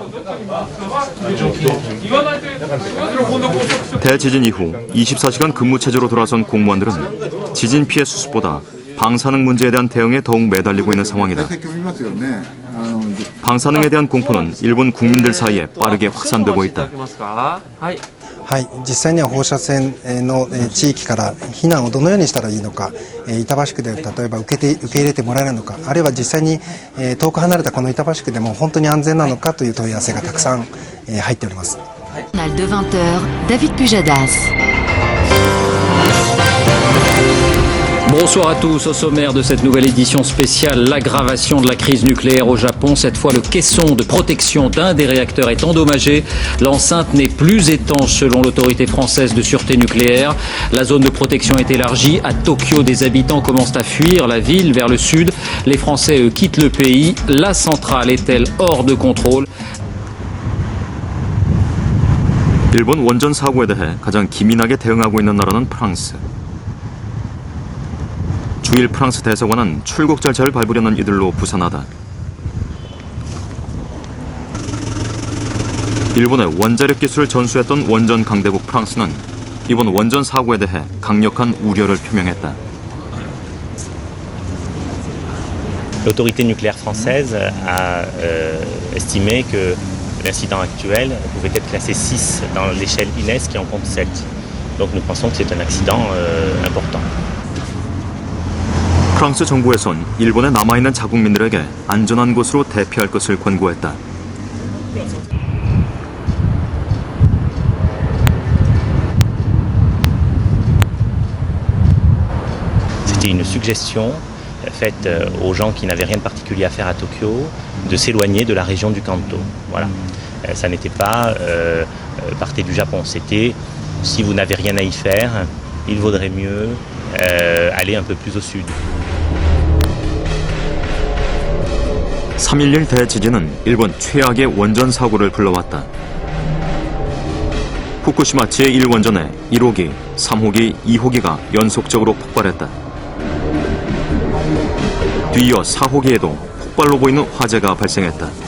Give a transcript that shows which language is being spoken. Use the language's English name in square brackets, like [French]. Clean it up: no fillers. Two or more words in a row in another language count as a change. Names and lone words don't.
[Korean] 대지진 이후 24시간 근무체제로 돌아선 공무원들은 지진 피해 수습보다 방사능 문제에 대한 대응에 더욱 매달리고 있는 상황이다. 방사능에 대한 공포는 일본 국민들 사이에 빠르게 확산되고 있다. [Japanese] はい、実際には放射線の地域から避難をどのようにしたらいいのか、板橋区で例えば受け入れてもらえるのか、あるいは実際に遠く離れたこの板橋区でも本当に安全なのかという問い合わせがたくさん入っております。 [French] De 20h, David Pujadas. Bonsoir à tous. Au sommaire de cette nouvelle édition spéciale, l'aggravation de la crise nucléaire au Japon. Cette fois, le caisson de protection d'un des réacteurs est endommagé. L'enceinte n'est plus étanche selon l'autorité française de sûreté nucléaire. La zone de protection est élargie. À Tokyo, des habitants commencent à fuir la ville vers le sud. Les Français, eux, quittent le pays. La centrale est-elle hors de contrôle? [Korean] 일본 원전 사고에 대해 가장 기민하게 대응하고 있는 나라는 프랑스. 주일 프랑스 대사관은 출국 절차를 밟으려는 이들로 부산하다. 일본의 원자력 기술을 전수했던 원전 강대국 프랑스는 이번 원전 사고에 대해 강력한 우려를 표명했다. [French] L'autorité nucléaire française a estimé que l'incident actuel pouvait être classé 6 dans l'échelle INES qui en compte 7. Donc nous pensons que c'est un accident important. [Korean] 프랑스 정부에선 일본에 남아있는 자국민들에게 안전한 곳으로 대피할 것을 권고했다. [French] C'était une suggestion faite aux gens qui n'avaient rien de particulier à faire à Tokyo de s'éloigner de la région du Kanto. Voilà. Ça n'était pas partez du Japon, c'était si vous n'avez rien à y faire, il vaudrait mieux aller un peu plus au sud. [Korean] 3.11 대지진은 일본 최악의 원전 사고를 불러왔다. 후쿠시마 제1원전의 1호기, 3호기, 2호기가 연속적으로 폭발했다. 뒤이어 4호기에도 폭발로 보이는 화재가 발생했다.